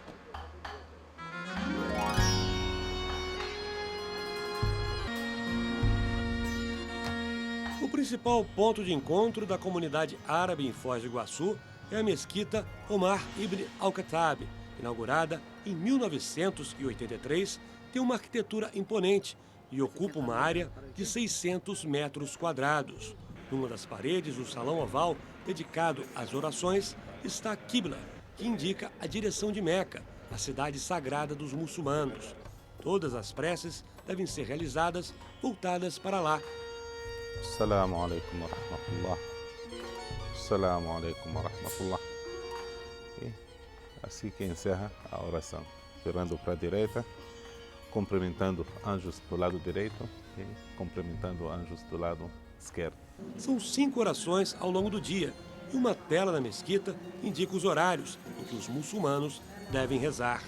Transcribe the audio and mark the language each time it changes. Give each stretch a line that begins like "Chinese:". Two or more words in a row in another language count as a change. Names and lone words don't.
Portuguese: O principal ponto de encontro da comunidade árabe em Foz do Iguaçu é a mesquita Omar Ibn Al-Khattab, inaugurada em 1983, tem uma arquitetura imponente e ocupa uma área de 600 metros quadrados. Numa das paredes do salão oval, dedicado às orações, está a Qibla, que indica a direção de Meca, a cidade sagrada dos muçulmanos. Todas as preces devem ser realizadas voltadas para lá.
Arabic: السلام عليكم ورحمة الله. السلام عليكم ورحمة الله.
Portuguese: E assim que encerra a oração, virando para a direita, cumprimentando anjos do lado direito e cumprimentando anjos do lado esquerdo. São 5 orações ao longo do dia e uma tela na mesquita indica os horários em que os muçulmanos devem rezar.